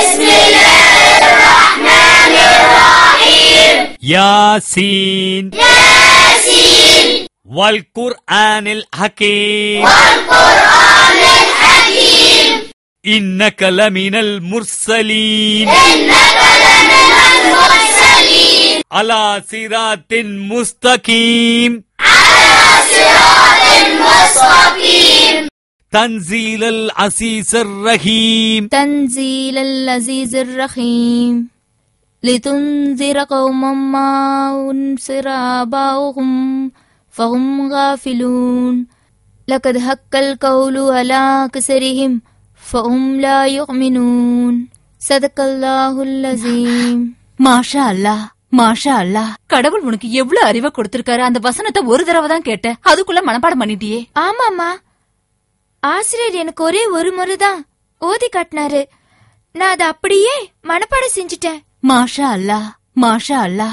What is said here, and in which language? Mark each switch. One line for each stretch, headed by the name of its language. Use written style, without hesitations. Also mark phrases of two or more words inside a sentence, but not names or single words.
Arabic: يس والقرآن الحكيم إنك لمن المرسلين على صراط مستقيم تنزيل العزيز الرحيم. تنزيل العزيز الرحيم. لتنذر قوما ما أنذر آباؤهم فهم غافلون لقد حق القول على أكثرهم فهم لا يؤمنون صدق الله العظيم. ما شاء الله، ما شاء الله.
Tamil: கடவுள் உனக்கு எவ்வளவு அறிவை கொடுத்திருக்காரு. அந்த வசனத்தை ஒரு தடவை தான் கேட்ட, அதுக்குள்ள மனப்பாடம் பண்ணிட்டியே. ஆமாமா, ஆசிரியர் எனக்கு ஒரே ஒரு முறைதான் ஓதி காட்டினாரு. நான் அதை அப்படியே மனப்பாடம் செஞ்சுட்டேன்.
Arabic: ما شاء الله، ما شاء الله.